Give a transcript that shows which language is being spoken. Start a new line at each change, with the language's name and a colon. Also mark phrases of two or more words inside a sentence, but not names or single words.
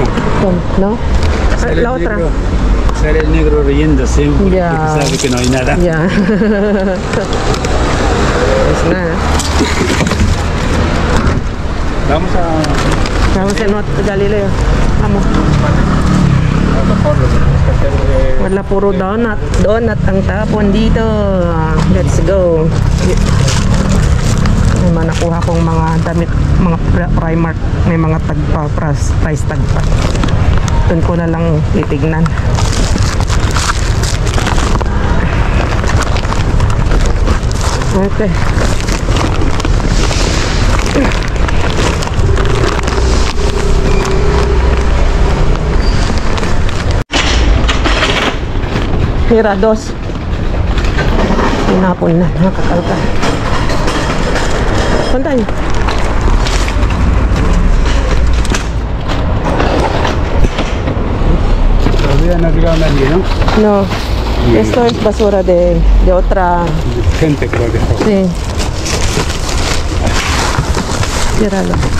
Spanish: Toma, ¿no? Sale La el otra. negro. Sale el negro riéndose porque Ya. sabe que no hay nada. Ya. Pues nada. Vamos en Galileo. Vamos.
Filipino: Wala, puro donut. Donut ang tapon dito.
English: Let's go.
Filipino: May mga nakuha kong mga damit, mga Primark. May mga tagpa,
English: price tag
Filipino: pa. Doon ko na lang titignan. Okay. Hira dos. Pinapon na, nakakalkal. Pantay.
Spanish: Todavía no ha llegado nadie, ¿no? No. Esto es basura de otra. Gente creo que está. Sí. Tíralo.